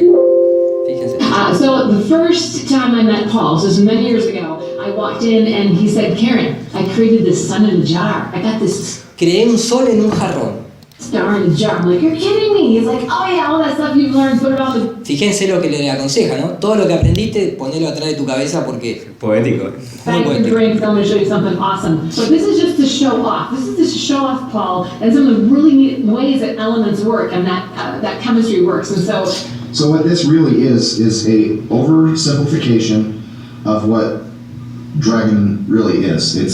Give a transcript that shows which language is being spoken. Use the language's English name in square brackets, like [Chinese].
[English] So the first time I met Paul, so this was many years ago, I walked in and he said, Karen, I created this sun in a jar. I got this... [Spanish] Creé un sol en un jarrón. [English] Star in a jar. I'm like, you're kidding me. He's like, oh yeah, all that stuff you've learned, put it on the... [Spanish] Fíjense lo que le aconseja, ¿no? Todo lo que aprendiste, ponelo atrás de tu cabeza porque... Poético. [English] Thank you, drinks. I'm going to show you something awesome. But this is just to show off. This is just to show off Paul and some of the really neat ways that elements work and that chemistry works. And So what this really is a oversimplification of what Dragon really is.